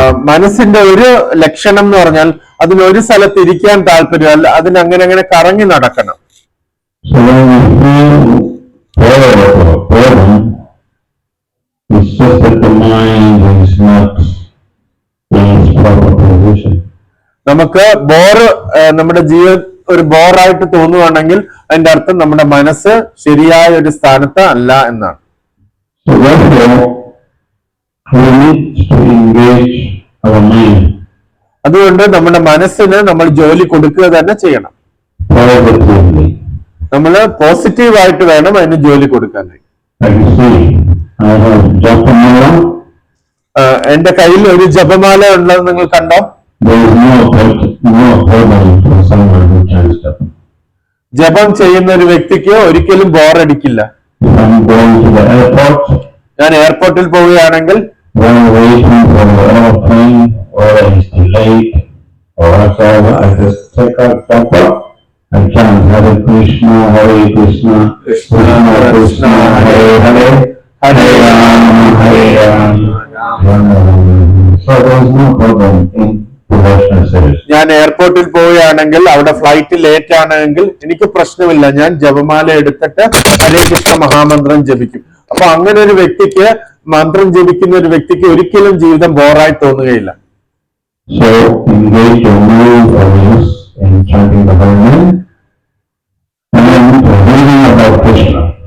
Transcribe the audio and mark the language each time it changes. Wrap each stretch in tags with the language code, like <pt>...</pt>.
<ml>മനസ്സിന്റെ ഒരു ലക്ഷണം എന്ന് പറഞ്ഞാൽ അതിനൊരു സ്ഥലത്ത് ഇരിക്കാൻ താല്പര്യമല്ല, അതിനങ്ങനെ കറങ്ങി നടക്കണം.</ml> <en>So when we feel bored or boredom, it's just that the mind is not in its proper position.</en> <ml>നമുക്ക് നമ്മുടെ ഒരു ബോറായിട്ട് തോന്നുവാണെങ്കിൽ അതിന്റെ അർത്ഥം നമ്മുടെ മനസ്സ് ശരിയായ ഒരു സ്ഥാനത്ത് അല്ല എന്നാണ്.</ml> <en>So therefore, we need to engage our mind</en> <ml>അതുകൊണ്ട് നമ്മുടെ മനസ്സിന് നമ്മൾ ജോലി കൊടുക്കുക തന്നെ ചെയ്യണം.</ml> <en>positively.</en> <ml>നമ്മൾ പോസിറ്റീവായിട്ട് വേണം അതിന് ജോലി കൊടുക്കാനായി.</ml> <en>Like you see, I have Japamala.</en> <ml>എന്റെ കയ്യിൽ ഒരു ജപമാല ഉണ്ടെന്ന് നിങ്ങൾ കണ്ടോ?</ml> <en>There is no problem for someone who chants Japam.</en> <ml>ജപം ചെയ്യുന്ന ഒരു വ്യക്തിക്ക് ഒരിക്കലും ബോറടിക്കില്ല.</ml> <en>If I'm going to the airport,</en> <ml>ഞാൻ എയർപോർട്ടിൽ പോവുകയാണെങ്കിൽ</ml> <en>while waiting for the airplane or it's delayed or whatever, I just take out Japa and chant Hare Krishna, Krishna Krishna, Hare Hare, Hare Rama, Rama, Rama Rama. So there is no problem in to devotional service.</en> <ml>ഞാൻ എയർപോർട്ടിൽ പോവുകയാണെങ്കിൽ അവിടെ flight late ആണെങ്കിൽ എനിക്ക് പ്രശ്നമില്ല, ഞാൻ ജപമാല എടുത്തിട്ട് ഹരേ കൃഷ്ണ മഹാമന്ത്രം ജപിക്കും. അപ്പൊ അങ്ങനെ ഒരു വ്യക്തിക്ക്, മന്ത്രം ജപിക്കുന്ന ഒരു വ്യക്തിക്ക് ഒരിക്കലും ജീവിതം ബോറായി തോന്നുകയില്ല.</ml> <en>So engage your mind or use in chanting the holy name and reading about Krishna.</en>